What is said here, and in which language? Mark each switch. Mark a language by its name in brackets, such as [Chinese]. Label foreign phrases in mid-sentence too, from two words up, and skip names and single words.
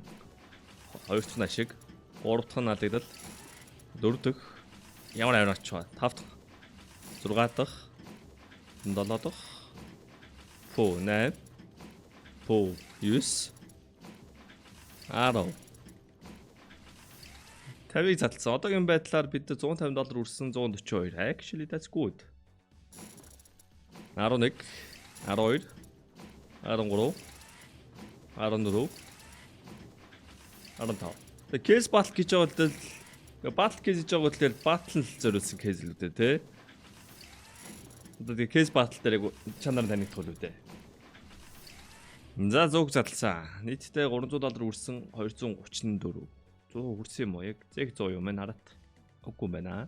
[Mongolian] Хоёр дахь нь ашиг, гурав дахь нь алдагдал, дөрөв дэх ямар авираач байгаа. Тав дахь, зургаа дахь, 7 дахь, 8, 9, 10. 50-ыг задлсан. Одоогийн байдлаар бид $150 үрсэн 142. [English] Actually that's good. 11, 12, 13, 14, 15. [Mongolian] Тэгээ [English] case battle [Mongolian] гэж байгаа бол [English] battle case [Mongolian] гэж байгаа бол battle зориулсан case л үү те. Одоо тэгээ [English] case battle [Mongolian] дээр чанар танигдах уу те. За зүг задлсан. Нийтдээ $300 үрсэн 234. 100 хүрсэн юм уу? Яг 100 юм байна хараад. Үгүй байна.